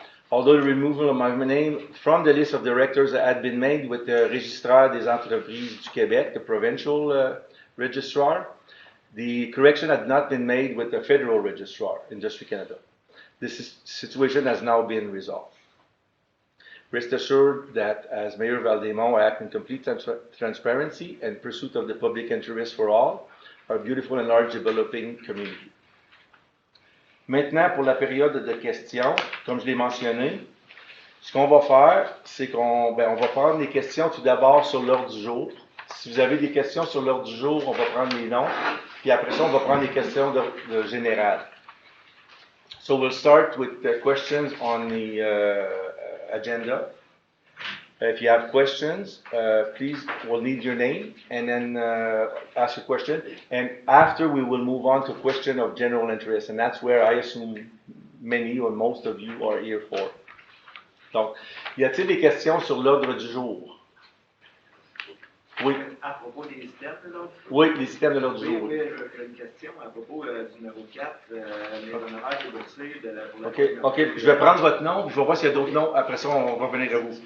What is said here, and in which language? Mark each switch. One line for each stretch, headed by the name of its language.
English: Although the removal of my name from the list of directors had been made with the Registraire des Entreprises du Québec, the provincial registrar, the correction had not been made with the federal registrar, Industrie Canada. This situation has now been resolved. Rest assured that as Mayor Valdemont, I act in complete transparency and pursuit of the public interest for all, our beautiful and large developing community.
French: Maintenant, pour la période de questions, comme je l'ai mentionné, ce qu'on va faire, c'est qu'on va prendre les questions tout d'abord sur l'ordre du jour. Si vous avez des questions sur l'ordre du jour, on va prendre les noms, puis après ça, on va prendre les questions de générales.
English: So we'll start with the questions on the agenda. If you have questions, please, we'll need your name and then ask a question. And after, we will move on to question of general interest. And that's where I assume many or most of you are here for.
French: Donc, y a-t-il des questions sur l'ordre du jour? Oui. À propos des systèmes de l'ordre du jour? Oui, les systèmes de l'ordre du jour. Oui, j'ai une question à propos du numéro 4, les honoraires déboursés pour la OK, je vais prendre votre nom, je vais voir s'il y a d'autres noms, après ça, on va revenir à vous.